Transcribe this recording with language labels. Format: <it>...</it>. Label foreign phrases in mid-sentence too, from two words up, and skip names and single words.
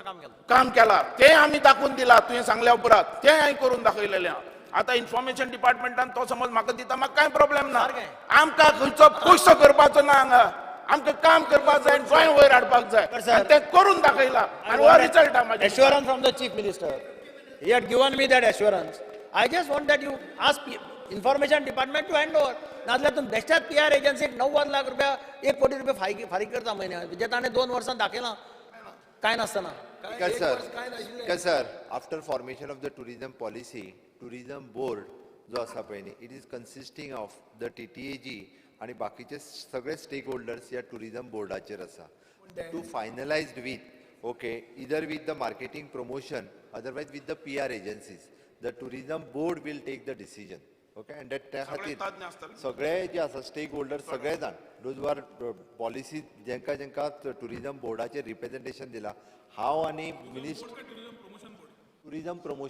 <kok>काम केला ते आमी दाखवून दिला तुवें सांगल्या उपरांत ते हांवें करून दाखयलेलें आता इन्फॉर्मेशन डिपार्टमेंटान तो समज म्हाका दिता म्हाका कांय प्रॉब्लेम ना आमकां खंयचो पयसो करपाचो ना हांगा आमकां काम करपाक जाय गोंय वयर हाडपाक जाय आनी ते करून दाखयला आनी हो रिजल्ट आहा म्हाजे</kok> <en>assurance from the chief minister he had given me that assurance I just want that you ask information department to hand over</en> <kok>नाजाल्यार तुम्ही बेश्टाच PR एजन्सीक 90 लाख रुपया 1 कोटी रुपया फारीक करता म्हयन्याक जे ताणें 2 वर्सां दाखयलां काय नासतना</kok> <en>Because sir, after formation of the tourism policy, tourism board</en> <kok>जो आसा पळय न्ही,</kok> <en>it is consisting of</en> <kok>the TTAG आणि बाकीचे सगळे</kok> <en>stake holders</en> <kok>या टुरिझम बोर्डाचेर आसा</kok> <en>to finalized with okay either with the marketing promotion otherwise with the PR agencies the tourism board will take the decision okay and</en> <kok>त्या खातीर सगळे जे आसा</kok> <en>stake holder</en> <kok>सगळे जाण</kok> <en>those are policy</en> <kok>जेंका जेंका टुरिझम बोर्डाचेर रिप्रेझेंटेशन दिला हांव आनी मिनिस्टर टुरिझम</kok>